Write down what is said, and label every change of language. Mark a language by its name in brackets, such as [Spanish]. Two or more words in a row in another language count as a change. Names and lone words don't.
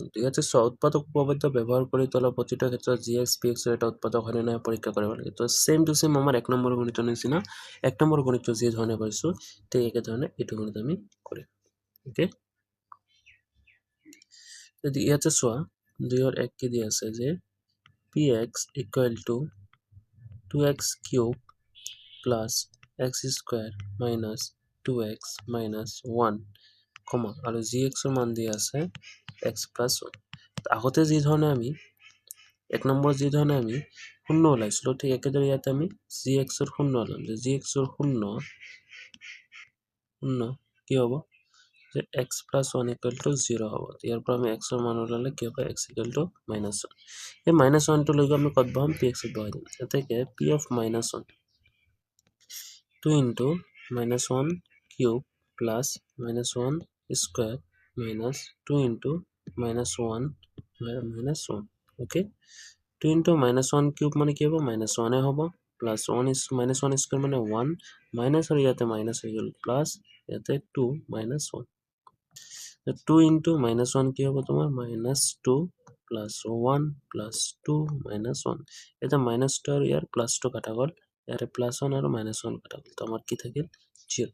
[Assamese] ঠিক আছে, উৎপাদক উপপাদ্য ব্যৱহাৰ কৰি তলৰ প্ৰতিটো ক্ষেত্ৰত gx px ৰ এটা উৎপাদক হয় নে নহয় পৰীক্ষা কৰিব লাগে। তো [English] same to same [Assamese] আমাৰ 1 নম্বৰ গণিতৰ নিচিনা 1 নম্বৰ গণিতটো যি ধৰণে কৰিছোঁ ঠিক একে ধৰণে এইটো গণিত আমি কৰিম। ওকে, যদি ইয়াতে চোৱা 2ৰ 1 কি দি আছে যে [English] px equal to 2x cube plus x square minus 2x minus 1 [Assamese] কমা আৰু gx ৰ মান দি আছে [English] x plus 1। [Assamese] আগতে যি ধৰণে আমি 1 নম্বৰ যি ধৰণে আমি শূন্য ওলাইছিলোঁ ঠিক একেদৰে ইয়াতে আমি gx ৰ শূন্য ওলাম যে gx ৰ শূন্য কি হ'ব যে [English] x plus 1 equal to 0 [Assamese] হ'ব। ইয়াৰ পৰা আমি x ৰ মান ওলালে কি হ'ব [English] x equal to minus 1। এই minus 1 [Assamese] টো লৈ আমি ক'ত বহাম px ত বহাই দিম। এতেকে [English] p of minus 1 2 into minus 1 cube plus minus 1 square minus 2 into minus 1 minus 1 okay 2 into minus 1 cube [Assamese] মানে কি হ'ব minus 1 এ হ'ব [English] plus 1 is minus 1 square [Assamese] মানে 1 minus আৰু ইয়াতে minus হৈ গ'ল plus ইয়াতে [English] 2 minus 1 2 into minus 1 [Assamese] কি হ'ব তোমাৰ [English] minus 2 plus 1 plus 2 minus 1 [Assamese] এটা minus 2 আৰু ইয়াৰ [English] plus 2 [Assamese] কাটা গ'ল ইয়াৰে [English] plus 1 [Assamese] আৰু minus 1 কাটা গ'ল তো আমাৰ কি থাকিল 0।